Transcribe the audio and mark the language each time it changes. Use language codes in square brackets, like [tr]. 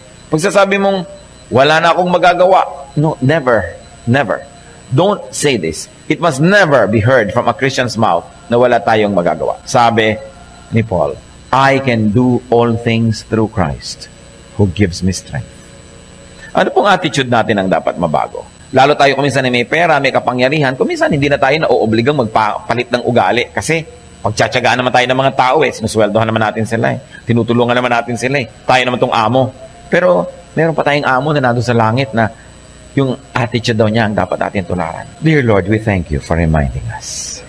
[tl] Pag sasabi mong, wala na akong magagawa. [en] No, never. Never. Don't say this. It must never be heard from a Christian's mouth [tl] na wala tayong magagawa. [en] Sabi ni Paul, I can do all things through Christ who gives me strength. [tl] Ano pong attitude natin ang dapat mabago? Lalo tayo kuminsan na may pera, may kapangyarihan, kuminsan hindi na tayo naoobligang magpalit ng ugali kasi pagtsatsagaan naman tayo ng mga tao sinusweldohan naman natin sila tinutulungan naman natin sila tayo naman tong amo. Pero meron pa tayong amo na nandun sa langit na yung attitude daw niya ang dapat natin tularan. [en] Dear Lord, we thank you for reminding us.